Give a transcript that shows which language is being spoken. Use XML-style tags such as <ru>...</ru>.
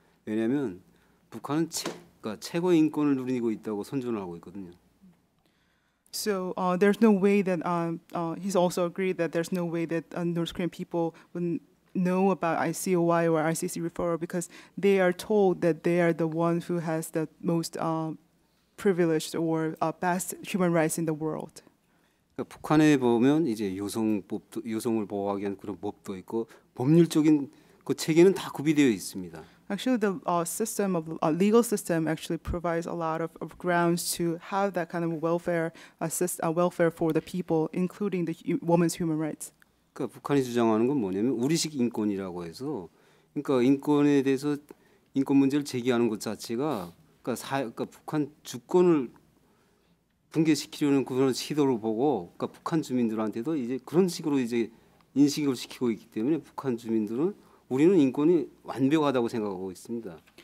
<ko>왜냐하면 북한은 최고의 인권을 누리고 있다고 선전을 하고 있거든요.</ko> <en>So there's no way that he's also agreed that there's no way that North Korean people would know about ICOI or ICC referral because they are told that they are the one who has the most privileged or best human rights in the world.</en> <ko>그러니까 북한에 보면 이제 여성을 보호하기 위한 그런 법도 있고 법률적인 그 체계는 다 구비되어 있습니다.</ko> <en>Actually, the system of legal system actually provides a lot of grounds to have that kind of welfare welfare for the people, including the women's human rights.</en> <ko>그러니까 북한이 주장하는 건 뭐냐면 우리식 인권이라고 해서 그러니까 인권에 대해서 인권 문제를 제기하는 것 자체가 그러니까 북한 주권을 붕괴시키려는 그런 시도를 보고 그러니까 북한 주민들한테도 이제 그런 식으로 이제 인식을 시키고 있기 때문에 북한 주민들은 우리는 인권이 완벽하다고 생각하고 있습니다.</ko>